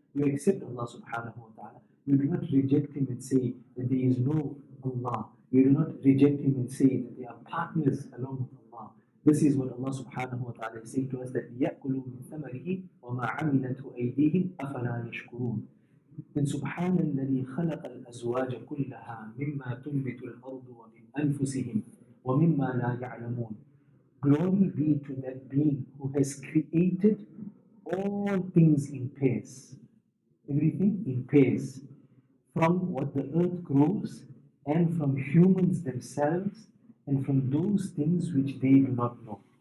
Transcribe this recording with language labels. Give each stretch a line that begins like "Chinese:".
English: You accept Allah subhanahu wa ta'ala. You do not reject Him and say that there is no Allah. You do not reject Him and say that they are partners along with Allah. This is what Allah subhanahu wa ta'ala is saying to us, that
Arabic: يَأْكُلُوا مِنْ ثَمَرِهِ وَمَا عَمِلَتْهُ أَيْدِيهِمْ أَفَلَا يَشْكُرُونَ. إن سبحان الذي خلق الأزواج كلها مما تنبت الأرض ومن أنفسهم ومما لا يعلمون.
English: Glory be to that being who has created all things in pairs. Everything in pairs. From what the earth grows, and from humans themselves, and from those things which they do not know.